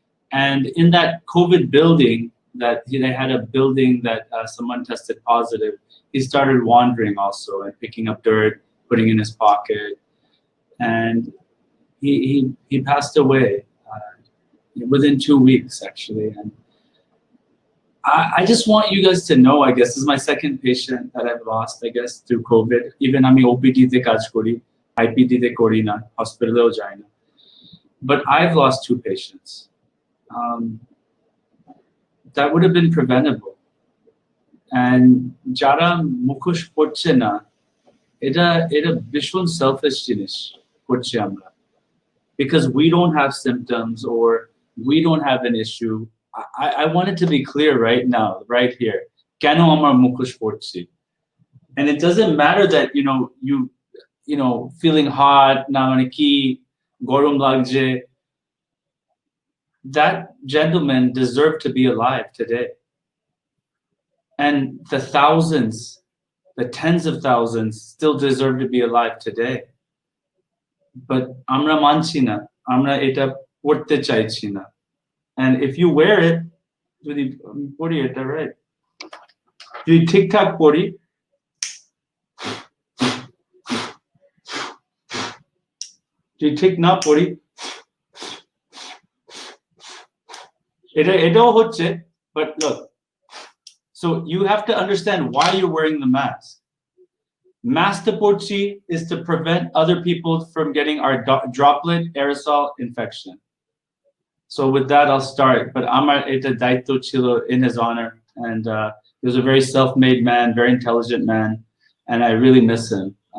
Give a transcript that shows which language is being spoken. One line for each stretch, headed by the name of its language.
English: And in that COVID building, they had a building that someone tested positive, he started wandering also and picking up dirt, putting in his pocket. And he passed away within 2 weeks, actually. And I just want you guys to know, I guess, this is my second patient that I've lost, I guess, through COVID.
Bangla: Even আমি OPD তে কাজ করি, IPD তে করি না, hospital-এও যাই না. But I've lost 2 patients. That would have been preventable. And যারা মুখোশ পড়ছে না, এটা ভীষণ selfish জিনিস করছি আমরা.
English: Because we don't have symptoms or we don't have an issue. I want it to be clear right now, right here.
Bangla: কেন আমার মুখোশ পড়ছি?
English: And it doesn't matter that you know feeling hot,
Bangla: na mane ki gorom lagje.
English: That gentleman deserved to be alive today. And the thousands, the tens of thousands still deserve to be alive today.
Bangla: But amra manchi na, amra eta porte chaichi na.
English: And if you wear it,
Bangla: pori eta
English: right?
Bangla: Jodi ঠিকঠাক pori, jodi ঠিক না pori, এটাও হচ্ছে.
English: But look, so you have to understand why you're wearing the mask.
Bangla: Mask porchi
English: is to prevent other people from getting our droplet aerosol infection. So with that, I'll start. But
Bangla: Amar eta daito chilo
English: in his honor, and he was a very self-made man, very intelligent man, and I really miss him.